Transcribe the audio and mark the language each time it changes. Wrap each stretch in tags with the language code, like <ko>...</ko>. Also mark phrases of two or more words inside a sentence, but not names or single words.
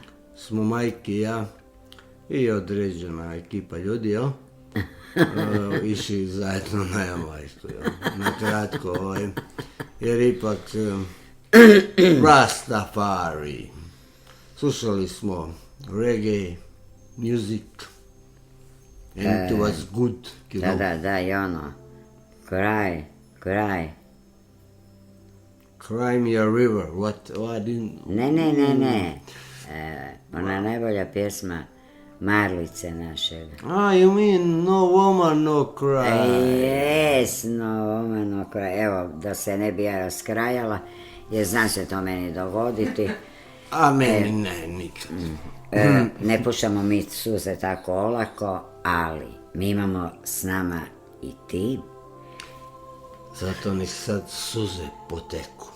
<hr>smo Majke i ja i određena ekipa ljudi, jel? Išli zajedno na Jamajsku, jel? Na kratko, jer ipak Rastafari. Slušali smo</hr> <en>reggae, music, and it was good, you know.</en> <hr>Da, i ono,</hr> <en>Cry. Cry me a river, what didn't...</en> <hr>Ne. Ona najbolja pjesma Marlice našega.</hr> <en>You mean No Woman, No Cry. Yes, No Woman, No Cry.</en> <hr>Evo, da se ne bi ja raskrajala, jer zna se to meni dogoditi. A meni ne, nikad. Ne pušamo mi suze tako olako, ali mi imamo s nama i tim. Zato nek sad suze poteku.</hr>